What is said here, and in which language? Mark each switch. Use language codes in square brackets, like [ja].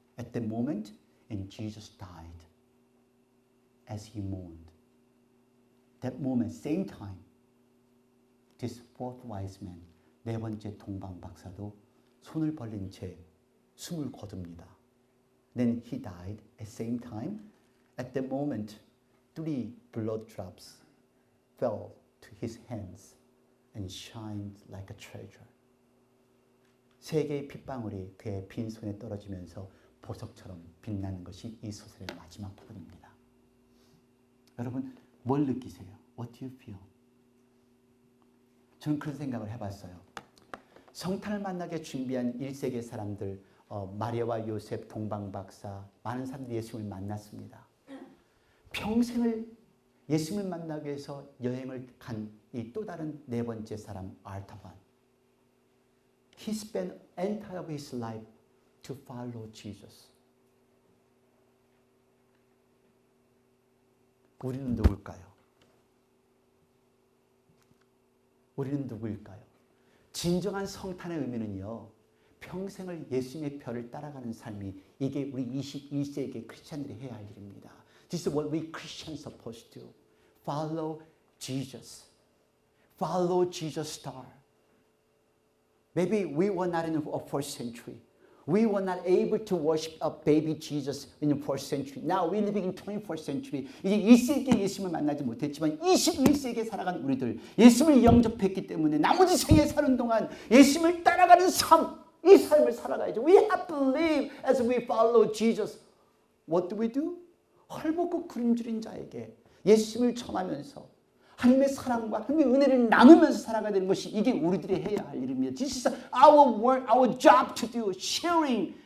[en] At that moment, and Jesus died as he mourned. That moment, same time, this fourth wise man, [ko] 4번째 동방 박사도 손을 벌린 채 숨을 거둡니다. [en] Then he died at same time. At that moment, 3 blood drops fell to his hands and shined like a treasure. [ko] 3개의 핏방울이 그의 빈 손에 떨어지면서 보석처럼 빛나는 것이 이 소설의 마지막 부분입니다. 여러분, 뭘 느끼세요? [en] What do you feel? [ko] 저는 그런 생각을 해봤어요. 성탄을 만나게 준비한 1세기 사람들, 마리아와 요셉, 동방박사, 많은 사람들이 예수님을 만났습니다. 평생을 예수님을 만나기 위해서 여행을 간 이 또 다른 4번째 사람, 알타반. [en] He spent entire of his life to follow Jesus. [ko] 우리는 누굴까요? 우리는 누구일까요? 진정한 성탄의 의미는요, 평생을 예수님의 별을 따라가는 삶이 이게 우리 21세기 크리스찬들이 해야 할 일입니다. [en] This is what we Christians are supposed to do. Follow Jesus. Follow Jesus' star. Maybe we were not in the first century. We were not able to worship a baby Jesus in the first century. Now we're living in 21st century. [ko] 이제 1세기에 예수님을 만나지 못했지만 21세기에 살아간 우리들, 예수님을 영접했기 때문에 나머지 생에 사는 동안 예수님을 따라가는 삶, 이 삶을 살아가야죠. [en] We have to live as we follow Jesus. What do we do? [ko] 헐벗고 구름줄인 자에게 예수님을 전하면서 하나님의 사랑과 하나님의 은혜를 나누면서 살아가야 되는 것이 이게 우리들이 해야 할 일입니다. [en] This is our work, our job to do, sharing